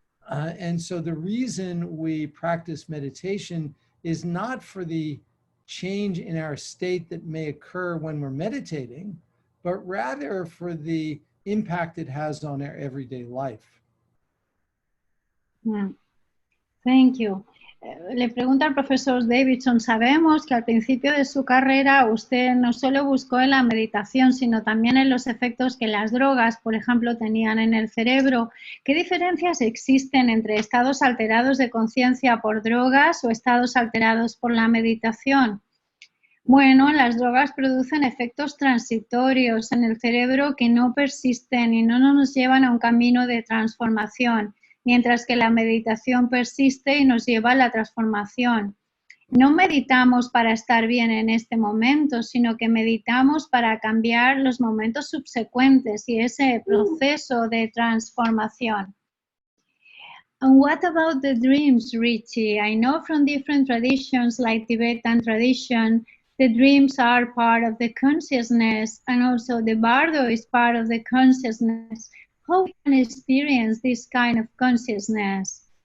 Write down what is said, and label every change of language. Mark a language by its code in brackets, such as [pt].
[en] And so the reason we practice meditation is not for the change in our state that may occur when we're meditating, but rather for the impact it has on our everyday life. Thank you. [es] Le pregunta al profesor Davidson, sabemos que al principio de su carrera usted no solo buscó en la meditación, sino también en los efectos que las drogas, por ejemplo, tenían en el cerebro. ¿Qué diferencias existen entre estados alterados de conciencia por drogas o estados alterados por la meditación? Bueno, las drogas producen efectos transitorios en el cerebro que no persisten y no nos llevan a un camino de transformación, mientras que la meditación persiste y nos lleva a la transformación. No meditamos para estar bien en este momento, sino que meditamos para cambiar los momentos subsecuentes y ese proceso de transformación. [en] And what about the dreams, Richie? I know from different traditions like Tibetan tradition, the dreams are part of the consciousness, and also the bardo is part of the consciousness. How we can experience this kind of consciousness?